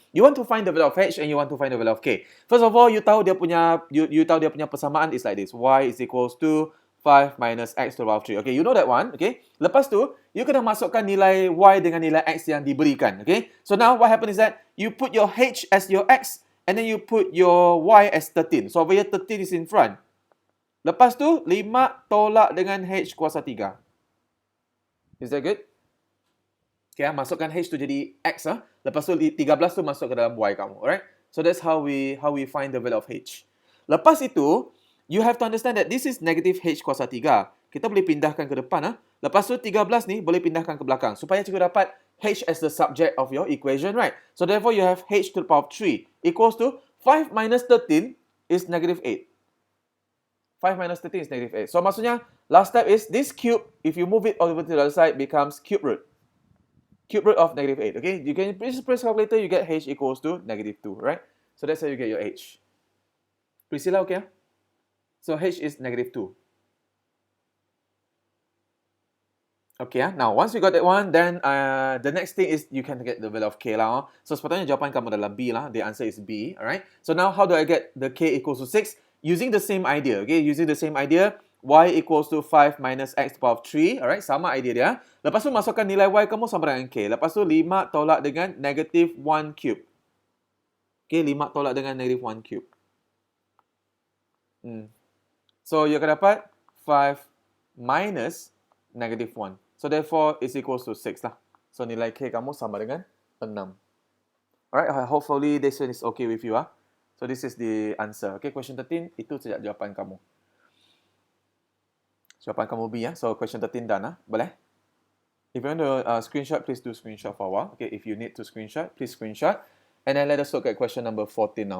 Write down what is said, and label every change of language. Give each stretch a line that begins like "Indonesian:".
English: You want to find the value of h and you want to find the value of k. First of all,
Malay: you tahu dia punya persamaan
English: is like this. Y is equals to 5 minus x to the power of 3. Okay, you know that one. Okay.
Malay: Lepas tu, you kena masukkan nilai y dengan nilai x yang diberikan.
English: Okay. So now what happens is that you put your h as your x and then you put your y as 13. So over here 13 is in front.
Malay: Lepas tu, 5 tolak dengan h kuasa 3.
English: Is that good? Okay,
Malay: masukkan h tu jadi x. Lepas tu, 13 tu masuk ke dalam y kamu. Alright?
English: So that's how we find the value of h. Lepas itu, you have to understand that this is negative h kuasa 3.
Malay: Kita boleh pindahkan ke depan. Lepas tu, 13 ni boleh pindahkan ke belakang. Supaya cikgu dapat
English: h as the subject of your equation, right? So therefore, you have h to the power of 3 equals to 5 minus 13 is negative 8. 5 minus 13 is negative 8. So maksudnya, last step is this cube, if you move it over to the other side, becomes cube root. Cube root of negative 8. Okay, you can just press calculator, you get h equals to negative 2, right? So that's how you get your h. Priscilla, okay? So h is negative 2. Okay, now once you got that one, then the next thing is you can get the value of k lah.
Malay: So sepatutnya jawapan kamu adalah B lah.
English: The answer is B, alright? So now how do I get the k equals to 6? Using the same idea, okay? Using the same idea, y equals to 5 minus x to the power of 3, alright?
Malay: Sama idea dia. Lepas tu masukkan nilai y kamu sama dengan k. Lepas tu 5 tolak dengan negative 1 cube. Okay, 5 tolak dengan negative 1 cube.
English: So you akan dapat 5 minus negative 1. So therefore, it's equals to 6 lah.
Malay: So nilai k kamu sama dengan 6.
English: Alright, hopefully this one is okay with you. So this is the answer.
Malay: Okay, question 13, itu saja jawapan kamu. Jawapan kamu B
English: So question 13 done Boleh? If you want to screenshot, please do screenshot for a while. Okay, if you need to screenshot, please screenshot. And then let us look at question number 14 now.